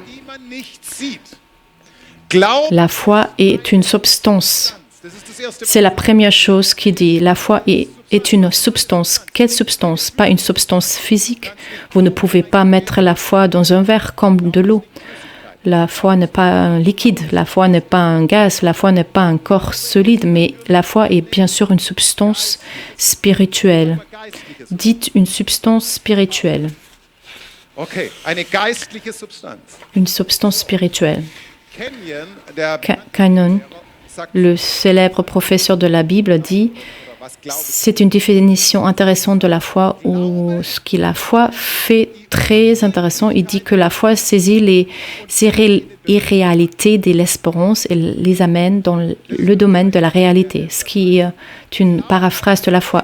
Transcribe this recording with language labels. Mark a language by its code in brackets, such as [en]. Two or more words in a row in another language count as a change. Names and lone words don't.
[de] die man nicht sieht. Glauben, [fr] La foi est une substance. [de] das ist das erste. [fr] C'est la première chose qui dit. La foi est une substance. Quelle substance? Pas une substance physique. Vous ne pouvez pas mettre la foi dans un verre comme de l'eau. La foi n'est pas un liquide, la foi n'est pas un gaz, la foi n'est pas un corps solide, mais la foi est bien sûr une substance spirituelle. Dites une substance spirituelle. [de] Okay, eine geistliche Substanz. [fr] Une substance spirituelle. [de] Kenyon, der Cannon, sagt, [fr] le célèbre professeur de la Bible, dit [de] was Glaube [fr] c'est une définition intéressante de la foi, ou ce que la foi fait très intéressant. Il dit que la foi saisit les irréalités de l'espérance et les amène dans le domaine de la réalité, ce qui est une paraphrase de la foi.